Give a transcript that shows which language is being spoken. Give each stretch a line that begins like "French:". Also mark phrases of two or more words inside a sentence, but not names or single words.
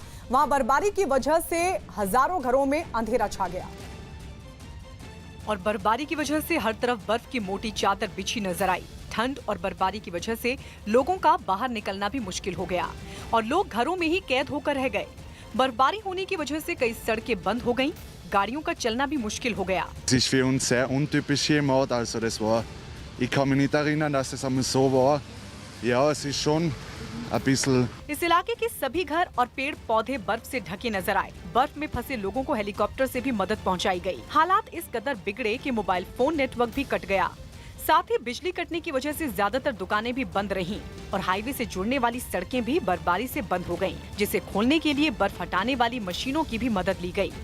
Hindi: वहां बर्फबारी की वजह से हजारों घरों में अंधेरा छा गया और बर्फबारी की वजह से हर तरफ बर्फ की मोटी चादर बिछी नजर आई। ठंड और बर्फबारी की वजह से लोगों का बाहर निकलना भी मुश्किल हो गया और लोग घरों में ही कैद होकर रह गए। बर्फबारी होने की वजह से कई सड़कें बंद हो गईं, गाड़ियों का चलना भी मुश्किल हो गया।
German: Es ist für uns sehr untypisch hier im Ort, also das war, ich kann mich nicht erinnern, dass es einmal so war. Ja, es ist schon ein bisschen.
Hindi: इस इलाके के सभी घर और पेड़ पौधे बर्फ से ढके नजर आए। बर्फ में फंसे लोगों को हेलीकॉप्टर से भी मदद पहुंचाई गई। हालात इस कदर बिगड़े कि मोबाइल फोन नेटवर्क भी कट गया। साथ ही बिजली कटने की वजह से ज्यादातर दुकानें भी बंद रहीं और हाईवे से जुड़ने वाली सड़कें भी बर्फबारी से बंद हो गईं, जिसे खोलने के लिए बर्फ हटाने वाली मशीनों की भी मदद ली गई।